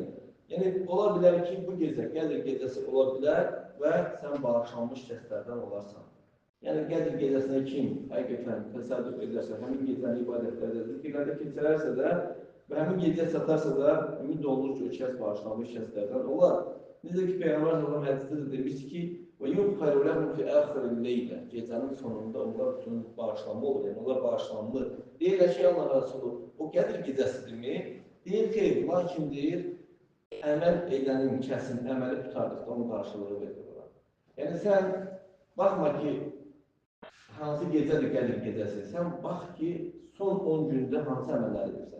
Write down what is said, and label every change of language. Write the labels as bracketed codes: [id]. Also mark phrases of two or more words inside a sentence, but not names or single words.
[az] Yəni, ola bilər ki, bu gecə, Qədir gecəsi ola bilər və sən bağışlanmış kəslərdən olarsan. Yəni, Qədir gecəsinə kim həqiqətən təsadüf edərsə, həmin gecəni ibadətlərdə, zikirlərdə keçirərsə də və həmin gecə çatarsa da, ümid olunur ki, o kəs bağışlanmış kəslərdən olar. Necə ki, Peyğəmbər sallallahu hədisdə də demişdi ki, [ar] وَيُغْفَرُ لَهُمْ فِي آخِرِ اللَّيْلِ [az] Gecənin sonunda onlar üçün bağışlanma olur, yəni onlar bağışlanılır. Deyirlər ki, Allah Rəsulü, o Qədir gecəsidirmi? Deyir ki, lakin deyir, əməl edənin kəsin əməli tutardıqda onun qarşılığı verilir. Yəni, sən baxma ki, hansı gecədir Qədir gecəsi, sən bax ki, son 10 gündə hansı əməllər edirsən.